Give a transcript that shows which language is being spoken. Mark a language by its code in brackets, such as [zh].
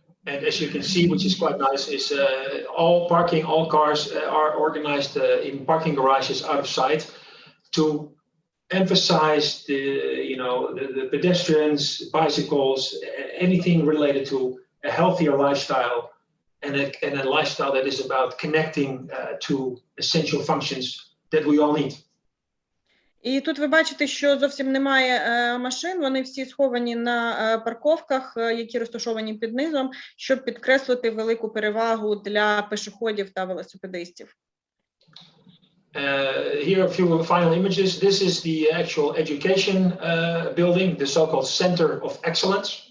[en] And as you can see, which is quite nice, is all cars are organized in parking garages out of sight to emphasize the pedestrians, bicycles, anything related to a healthier lifestyle and a lifestyle that is about connecting to essential functions that we all need. [uk] І тут ви бачите, що зовсім немає машин, вони всі сховані на парковках, які розташовані під низом, щоб підкреслити велику перевагу для пішоходів та велосипедистів. [en] Here are a few final images. This is the actual education building, the so-called Center of Excellence.